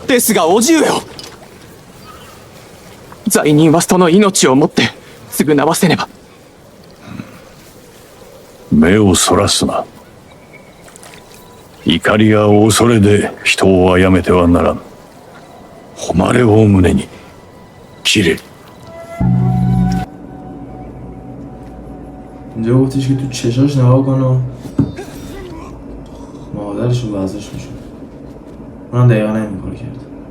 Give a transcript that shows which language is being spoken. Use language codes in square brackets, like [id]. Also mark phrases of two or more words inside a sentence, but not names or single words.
[ja] ですがお重よ、罪人はその命をもって償わせねば。目をそらすな。怒りや恐れで人を殺めてはならん。誉れを胸に切れ。 [fa] اینجا گفتش که تو چشاش نگاه کن و مادرش رو وزش میشه. اونم دقیقا این کار کرد.